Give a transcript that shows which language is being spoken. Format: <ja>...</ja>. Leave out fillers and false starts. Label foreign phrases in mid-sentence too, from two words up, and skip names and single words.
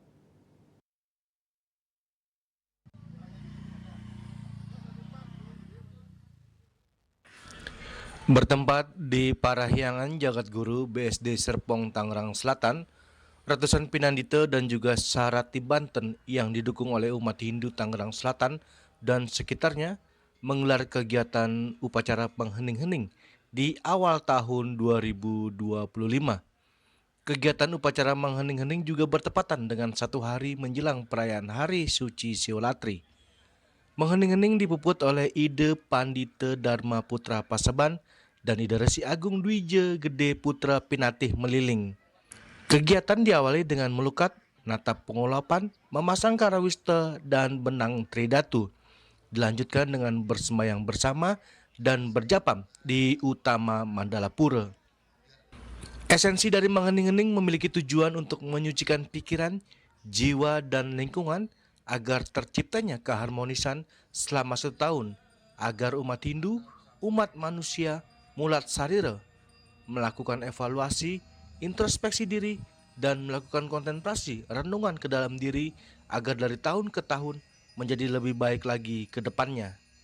<id>Bertempat di Parahyangan Jagat Guru BSD Serpong Tangerang Selatan, ratusan Pinandite dan juga Sarati Banten yang didukung oleh umat Hindu Tangerang Selatan dan sekitarnya menggelar kegiatan upacara penghening-hening di awal tahun 2025. Kegiatan upacara menghening-hening juga bertepatan dengan satu hari menjelang perayaan Hari Suci Siwolatri. Menghening-hening dipuput oleh Ide Pandite Dharma Putra Paseban dan Ide Resi Agung Dwije Gede Putra Pinatih Meliling. Kegiatan diawali dengan melukat, natap pengulapan, memasang karawista dan benang tridatu. Dilanjutkan dengan bersembayang bersama dan berjapam di Utama Mandalapura. Esensi dari menghening-hening memiliki tujuan untuk menyucikan pikiran, jiwa, dan lingkungan agar terciptanya keharmonisan selama setahun, agar umat Hindu, umat manusia,</id> <ban>mulat sarira,</ban> <id>melakukan evaluasi, introspeksi diri, dan melakukan kontemplasi renungan ke dalam diri agar dari tahun ke tahun menjadi lebih baik lagi ke depannya.</id>